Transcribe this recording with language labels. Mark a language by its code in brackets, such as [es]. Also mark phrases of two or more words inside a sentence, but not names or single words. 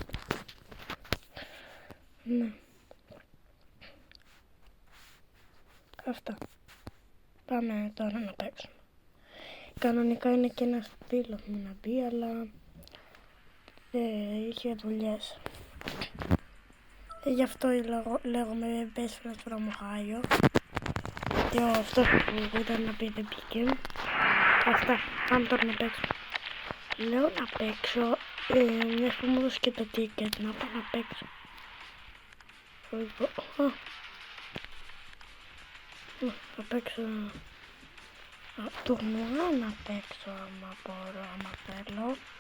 [el] Ναι. Αυτά. Πάμε τώρα να παίξουμε. Κανονικά είναι και ένας φίλος μου να μπει, αλλά είχε δουλειές. Γι' αυτό λέγομαι [en] best friend from Ohio. [el] Και αυτός που ήταν να πει δεν πήγε. Αυτά, πάμε τώρα να παίξουμε. Λέω να παίξω, μιας που μου έδωσε και το ticket, να πάω να παίξω. Θα παίξω τουρνουά, να παίξω άμα μπορώ, άμα θέλω.